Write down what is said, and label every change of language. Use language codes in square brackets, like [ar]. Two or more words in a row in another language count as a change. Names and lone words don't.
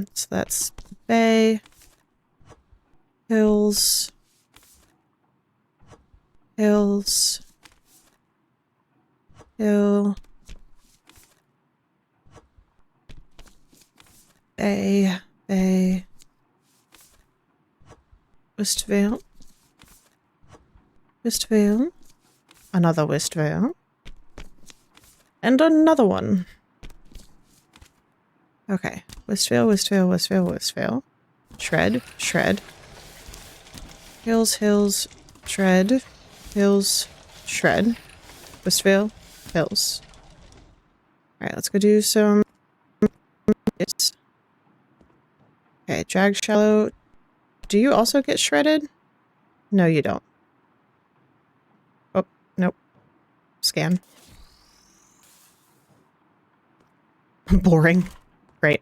[en] So that's Bay, Hills, Hills, Hill, Bay, Bay, Westvale, Westvale, another Westvale, and another one. Okay, Westvale, Westvale, Westvale, Westvale. Shred, shred. Hills, hills, shred. Hills, shred. Westvale, hills. Alright, let's go do some... Okay, Drag Shallow. Do you also get shredded? No, you don't. Oh, nope. Scan. Boring. Great.